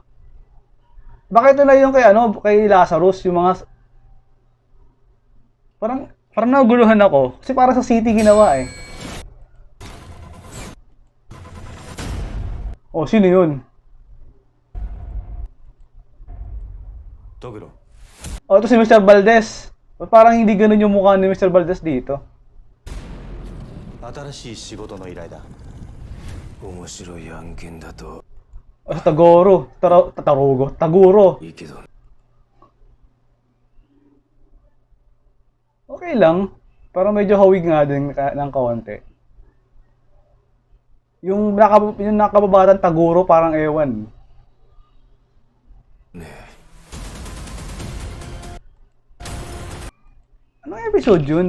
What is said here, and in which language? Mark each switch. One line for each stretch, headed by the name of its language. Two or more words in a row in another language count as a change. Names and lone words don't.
Filipino: Bakit ito na yung kay ano, kay Lazarus, yung mga Parang naguluhan ako kasi para sa city ginawa eh. Oh, sino yun?
Japanese: トグロ
Filipino: Oh, ito si Mr. Valdez. Parang hindi ganun yung mukha ni Mr. Valdez dito.
Japanese: 新しい仕事の依頼だ面白い案件だと
Filipino: Oh, sa Tagoro. Tatarugo. Taguro.
Japanese: いいけど
Filipino: Okay lang. Parang medyo hawig nga din ng kaunti. Yung nakababatang Taguro parang ewan.
Japanese: ねえ
Filipino: Anong episode yun?